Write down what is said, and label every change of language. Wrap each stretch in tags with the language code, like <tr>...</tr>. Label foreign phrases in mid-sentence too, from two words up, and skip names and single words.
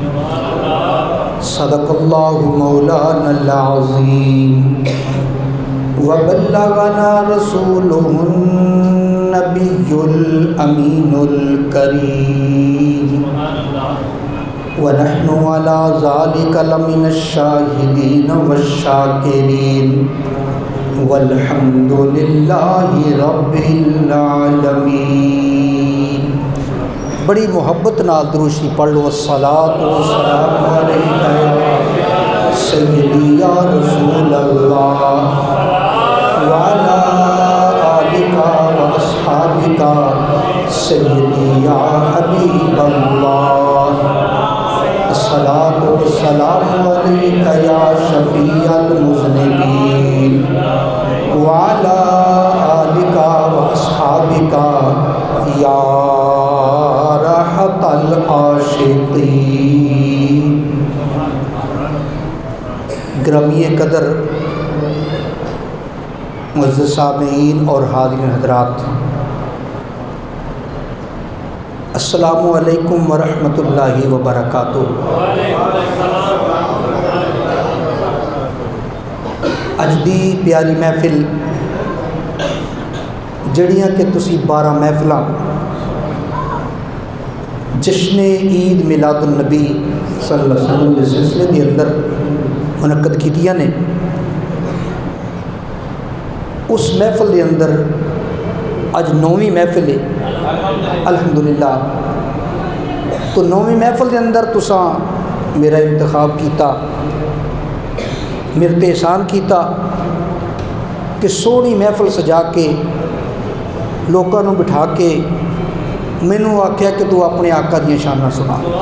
<ar>صدق الله مولانا العظيم وبلغنا رسوله النبي الأمين الكريم ونحن على ذلك لمن الشاهدين والشاكرين والحمد لله رب العالمين.</ar> <pa>بڑی محبت نال دروشی پڑھ لو.</pa> <ar>الصلاة والسلام عليك يا سيدي يا رسول الله وعلى آلك وأصحابك سيدي يا حبيب الله. الصلاة والسلام عليك يا شفيع المذنبين وعلى آلك وأصحابك يا راحة العاشقين.</ar> <ur>گرامی قدر معزز سامعین اور حاضرین حضرات,</ur> <ar>السلام عليكم ورحمة الله وبركاته.</ar> <pa>اج دی پیاری محفل جڑیاں کہ تسی 12 محفلاں جشن عید میلاد النبی</pa> <ar>صلى الله عليه وسلم</ar> <pa>کے سلسلے کے اندر منعقد کیتیاں نے، اس محفل کے اندر اج 9ویں محفل ہے الحمدللہ. تو 9ویں محفل کے اندر تسا میرا انتخاب کیا، میرے تے احسان کیا کہ سوہنی محفل سجا کے لوگوں کو بٹھا کے مینوں آکھیا کہ تو اپنے آقا دی شاناں سنا.</pa>